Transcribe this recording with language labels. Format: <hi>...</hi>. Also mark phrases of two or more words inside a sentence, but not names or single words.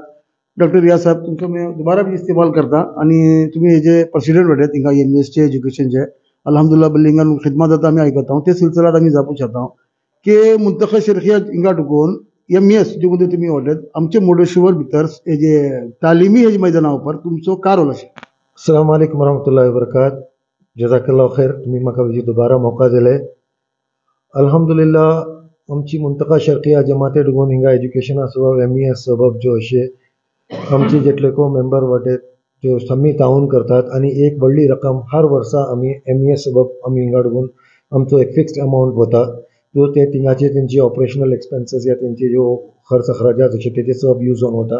<kok>डॉक्टर रियाज साहेब तुमचो दुबारा बी इस्तेमाल करता आणि तुम्ही हेजे प्रेसिडेंट वाटे हिंगा MES चे एज्युकेशनचे अल्हम्दुलिल्लाह बिल्डिंगान खिदमत जाता आमी आयकता ते सिलसिलात आमी जावपू चाहता की मुंतखब शरखिया हिंगा टुकून MES जे मध्ये तुम्ही वाटेत आमचे मुर्डेश्वर भितर हेजे तालिमी हेजे मैदाना उपर तुमचो काय रोल अशें.</kok> <ar>السلام عليكم ورحمة الله وبركاته جزاك الله خيرا</ar> <kok>तुम्ही म्हाका हेजी दुबारा मौका दिले. अल्हम्दुलिल्लाह आमची मुंतखब शरखिया जमाते डुगून हिंगा एज्युकेशना सबब MES सबब जो अशे आमचे जेटलेको मेंबर वाटेत जो समी ताऊन करतात आणि एक व्हडली रक्कम हर वर्सा आमी MES सबब आमी हिंगा डुगून आमचो एक</kok> <en>fixed amount</en> <kok>वता जो ते तिंगाचे तेंची</kok> <en>operational expenses</en> <kok>या तेंचे जो खर्च अखराजात अशे तेजे सब यूज जावन वता.</kok>